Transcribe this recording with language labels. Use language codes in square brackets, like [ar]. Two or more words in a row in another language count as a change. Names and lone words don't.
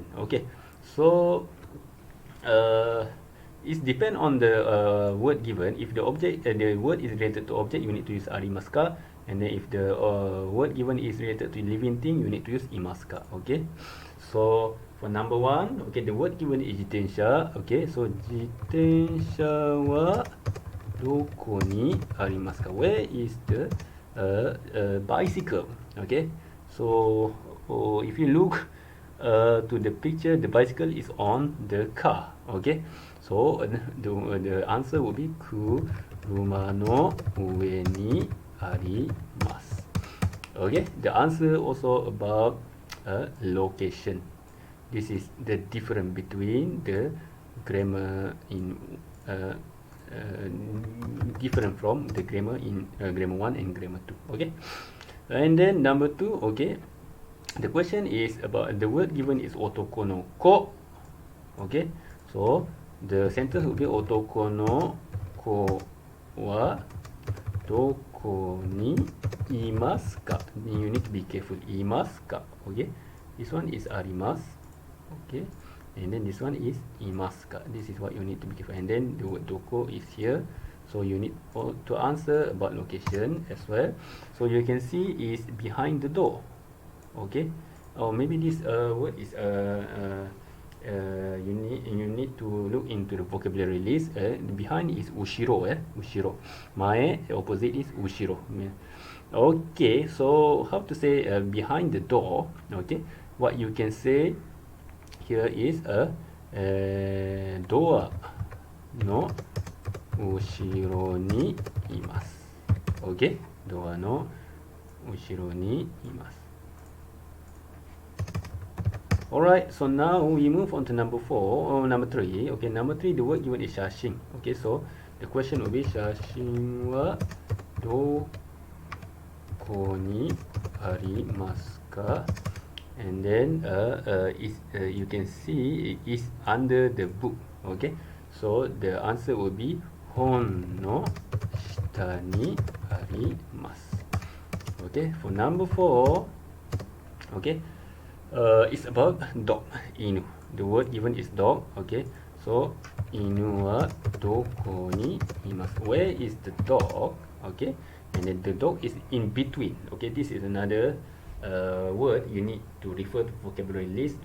[en] Okay, so it depends on the word given. If the object, the word is related to object, you need to use [ja] ありますか, [en] and then if the word given is related to living thing, you need to use [ja] いますか. [en] Okay, so for number 1, okay, the word given is jitensha. Okay, so [ja] 自転車はどこにありますか? [en] Where is the bicycle? Okay, so if you look to the picture, the bicycle is on the car. Okay, so the answer will be [ja] 車の上にあります. [en] Okay, the answer also about location. This is the difference between the grammar in different from the grammar in grammar 1 and grammar 2. Okay, and then number 2. Okay, the question is about the word given is [ja] 男の子. [en] Okay, so the sentence will be [ja] 男の子どこはどこにいますか? [en] You need to be careful. [ja] いますか. [en] Okay. This one is arimasu. Okay. And then this one is [ja] いますか. [en] This is what you need to be careful. And then the word doko is here. So you need to answer about location as well. So you can see is behind the door. Okay. Or maybe this word is you need to look into the vocabulary list. Behind is ushiro. Ushiro. Mae opposite is ushiro. Okay. So how to say behind the door? Okay. What you can say here is a door [ja] の後ろにいます. [en] Okay. [ja] Door の後ろにいます. [en] Alright, so now we move on to number 4 or number 3. Okay, number 3, the word given is shashin. Okay, so the question will be [ja] 写真はどこにありますか? [en] And then you can see it is under the book. Okay, so the answer will be [ja] 本の下にあります. [en] Okay, for number 4, okay, it's about dog, inu. The word given is dog. Okay, so [ja] 犬はどこにいます? [en] Where is the dog? Okay, and then the dog is in between. Okay, this is another word you need to refer to vocabulary list.